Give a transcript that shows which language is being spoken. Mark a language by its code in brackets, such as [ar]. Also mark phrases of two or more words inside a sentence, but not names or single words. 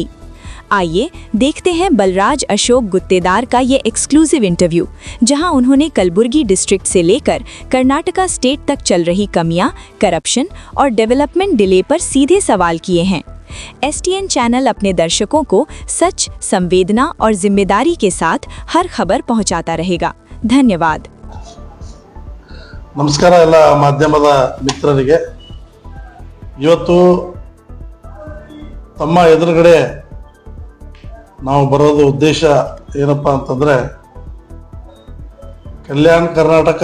[hi] आइए देखते हैं बलराज अशोक गुत्तेदार का ये [en] exclusive interview, [hi] जहां उन्होंने कलबुर्गी डिस्ट्रिक्ट से लेकर कर्नाटका स्टेट तक चल रही कमियां, करप्शन और [en] development delay [hi] पर सीधे सवाल किए हैं। एसटीएन चैनल अपने दर्शकों को सच, संवेदना और जिम्मेदारी के साथ हर खबर पहुंचाता रहेगा। धन्यवाद। [kn] ನಮಸ್ಕಾರ ಎಲ್ಲ ಮಾಧ್ಯಮದ ಮಿತ್ರರಿಗೆ। ಇವತ್ತು ತಮ್ಮ ಎದುರುಗಡೆ ನಾವು ಬರೋದು ಉದ್ದೇಶ ಏನಪ್ಪಾ ಅಂತಂದ್ರೆ, ಕಲ್ಯಾಣ ಕರ್ನಾಟಕ